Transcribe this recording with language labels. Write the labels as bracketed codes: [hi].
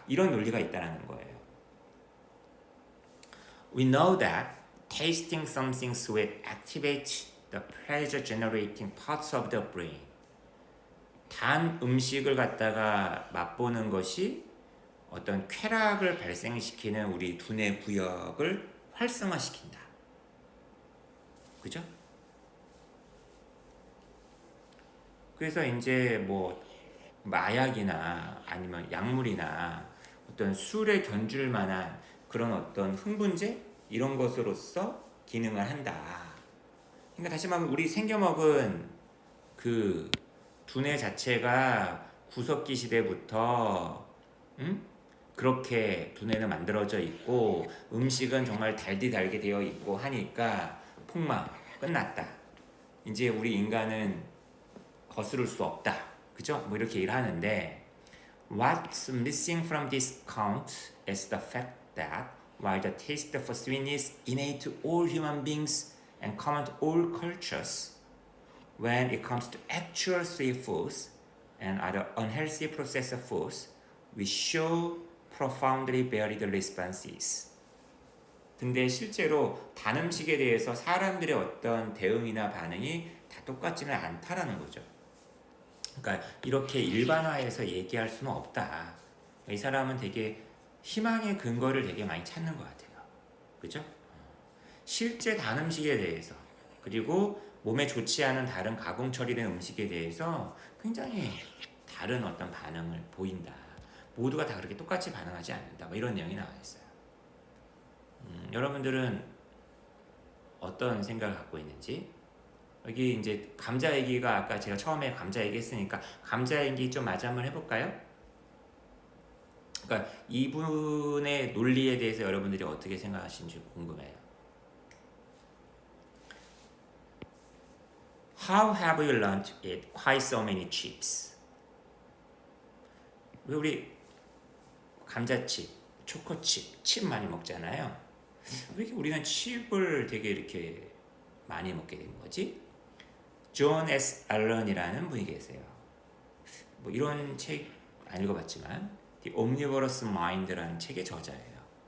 [ko] 이런 논리가 있다는 거예요. [en] We know that tasting something sweet activates the pleasure generating parts of the brain. [ko] 단 음식을 갖다가 맛보는 것이 어떤 쾌락을 발생시키는 우리 두뇌 구역을 활성화시킨다. 그죠? 그래서 이제 뭐 마약이나 아니면 약물이나 어떤 술에 견줄 만한 그런 어떤 흥분제 이런 것으로서 기능을 한다. 그러니까 다시 말하면 우리 생겨먹은 그 두뇌 자체가 구석기 시대부터 그렇게 두뇌는 만들어져 있고 음식은 정말 달게 되어 있고 하니까 폭망 끝났다. 이제 우리 인간은 거스를 수 없다. 그죠? 뭐 이렇게 얘기를 하는데 [en] what's missing from this count is the fact that while the taste for sweetness innate to all human beings and common to all cultures, when it comes to actual sweet foods and other unhealthy processed foods, we show profoundly varied responses. [ko] 근데 실제로 단 음식에 대해서 사람들의 어떤 대응이나 반응이 다 똑같지는 않다라는 거죠. 그러니까 이렇게 일반화해서 얘기할 수는 없다. 이 사람은 되게 희망의 근거를 되게 많이 찾는 것 같아요. 그죠? 실제 단 음식에 대해서 그리고 몸에 좋지 않은 다른 가공 처리된 음식에 대해서 굉장히 다른 어떤 반응을 보인다. 모두가 다 그렇게 똑같이 반응하지 않는다. 뭐 이런 내용이 나와 있어요. 여러분들은 어떤 생각을 갖고 있는지 여기 이제 감자 얘기가 아까 제가 처음에 감자 얘기했으니까 감자 얘기 좀 마저 한번 해볼까요? 그러니까 이분의 논리에 대해서 여러분들이 어떻게 생각하시는지 궁금해요. [en] How have you learned to eat quite so many chips? [ko] 왜 우리 감자칩, 초코칩, 칩 많이 먹잖아요. 왜 이렇게 우리는 칩을 되게 이렇게 많이 먹게 된 거지? 존 S. 알런이라는 분이 계세요. 뭐 이런 책 안 읽어봤지만 The Omnivorous Mind라는 책의 저자예요.